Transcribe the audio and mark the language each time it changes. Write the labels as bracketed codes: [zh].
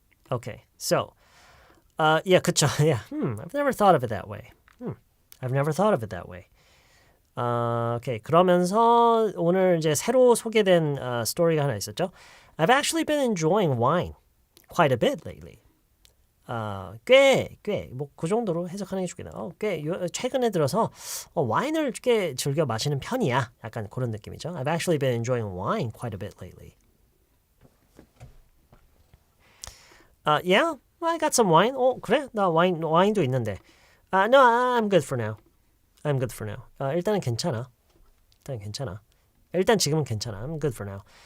[en] Okay, so, yeah, [ko] 그쵸. [en] Yeah, I've never thought of it that way. I've never thought of it that way. [ko] Okay, 그러면서 오늘 이제 새로 소개된 스토리가 하나 있었죠. [en] I've actually been enjoying wine quite a bit lately. [ko] 뭐 그 정도로 해석하는 게 좋겠네요. 최근에 들어서 와인을 꽤 즐겨 마시는 편이야. 약간 그런 느낌이죠. [en] I've actually been enjoying wine quite a bit lately. Yeah, I got some wine. [ko] 그래? 나 와인도 있는데. [en] No, I'm good for now. I'm good for now. [ko] 일단은 괜찮아. 일단 지금은 괜찮아. [en] I'm good for now.